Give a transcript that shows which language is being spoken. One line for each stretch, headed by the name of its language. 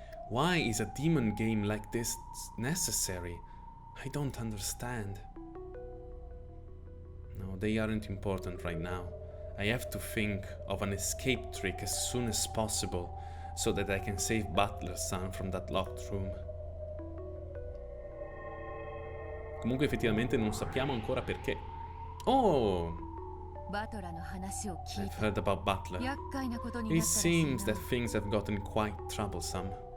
English: Why is a demon game like this necessary? I don't understand. No, they aren't important right now. I have to think of an escape trick as soon as possible, so that I can save Butler-san from that locked room.
Italian: Comunque effettivamente non sappiamo ancora perché.
English: Oh! I've heard about Butler. It seems that things have gotten quite troublesome.